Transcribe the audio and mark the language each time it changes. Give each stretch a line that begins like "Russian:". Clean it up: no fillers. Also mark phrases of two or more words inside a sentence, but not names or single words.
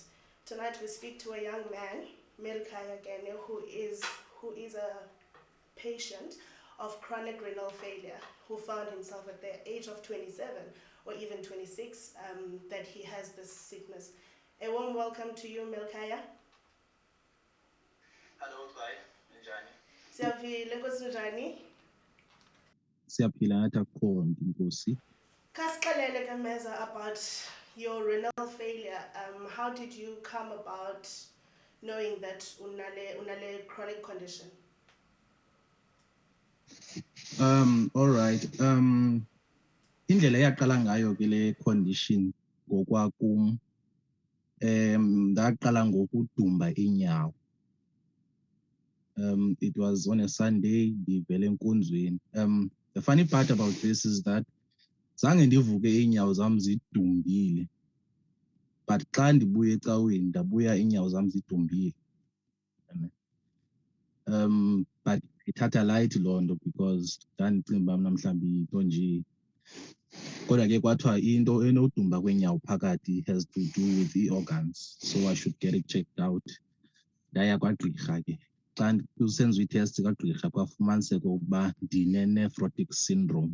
English: Tonight we speak to a young man, Melikhaya Kene, who is a patient of chronic renal failure, who found himself at the age of 27 or even 26 that he has this sickness. A warm welcome to you, Melikhaya. Hello, Clive.
Xhosa: Njani? Siyaphila, Nkosi njani? Siyaphila ngathi akukhona inkosi. Kasixelele Kameza
English: about your renal failure. How did you come about knowing that unale chronic condition? All right.
Xhosa: Indlela eyaqala ngayo ke le condition ngokwakum ndaqala ngokudumba inyawo.
English: It was on a Sunday
Xhosa: ndivele enkonzweni.
English: The funny part about this is that
Xhosa: zange ndivuke inyawo zam zidumbile, but xa ndibuya ecaweni ndabuya inyawo zam zidumbile. But ithatha light loo nto because ndandicinga uba mhlawumbi into nje, kodwa ke kwathiwa into enodumba kwenyawo phakathi
English: has to do with the organs, so I should get it checked out.
Xhosa: Ndaya kwagqirha ke, xa kusenziwa itest kagqirha kwafumaniseka ukuba ndine-
English: nephrotic syndrome.